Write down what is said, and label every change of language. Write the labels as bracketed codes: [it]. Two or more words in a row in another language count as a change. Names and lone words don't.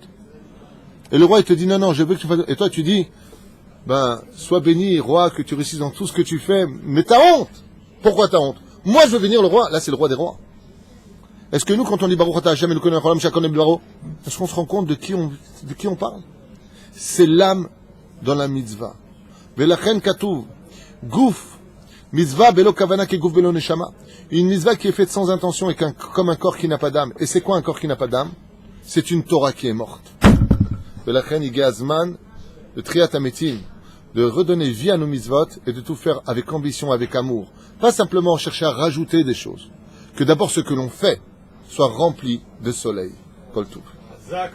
[fr] Et le roi, il te dit, non, je veux que tu fasses... Et toi, tu dis, sois béni, roi, que tu réussisses dans tout ce que tu fais, mais t'as honte! Pourquoi t'as honte? Moi, je veux venir le roi. Là, c'est le roi des rois. Est-ce que nous, quand on dit [he] ברוך אתה השם אלוקינו העולם שקונם בורא, [fr] est-ce qu'on se rend compte de qui on parle? C'est l'âme dans la mitzvah. [he] ולכן כתוב, גוף, מצוה בלא כוונה כגוף בלא נשמה. [fr] Une mitzvah qui est faite sans intention et comme un corps qui n'a pas d'âme. Et c'est quoi un corps qui n'a pas d'âme? C'est une Torah qui est morte. [he] ולכן הגיע הזמן, [fr] le [he] תחיית המתים, [fr] de redonner vie à nos mitzvot et de tout faire avec ambition, avec amour. Pas simplement chercher à rajouter des choses. Que d'abord ce que l'on fait soit rempli de soleil.